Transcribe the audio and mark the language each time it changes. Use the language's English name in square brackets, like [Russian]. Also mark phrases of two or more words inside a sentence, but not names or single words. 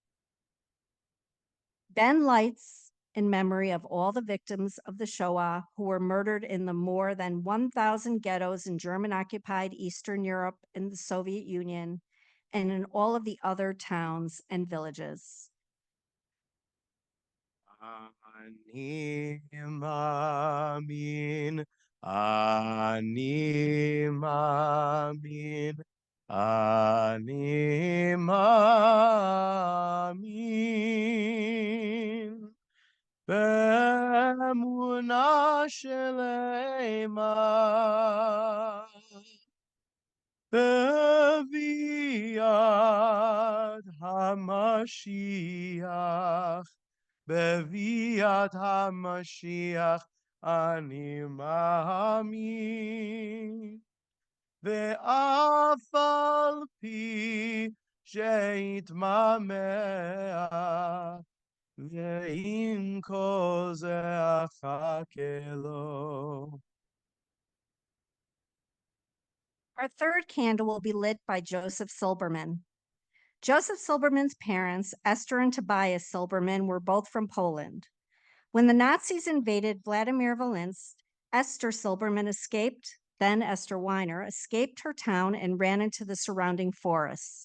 [English] Ben lights in memory of all the victims of the Shoah who were murdered in the more than 1,000 ghettos in German-occupied Eastern Europe and the Soviet Union, and in all of the other towns and villages. [Hebrew] אני מאמין, אני מאמין, אני מאמין. באמונה שלמה בביאת המשיח, בביאת המשיח אני מאמין, ואף על פי שיתמהמה ועם כל זה אחכה לו. [English] Our third candle will be lit by Joseph Silberman. Joseph Silberman's parents, Esther and Tobias Silberman, were both from Poland. When the Nazis invaded Vladimir Volinsk, Esther Silberman escaped, then Esther Weiner, escaped her town and ran into the surrounding forests.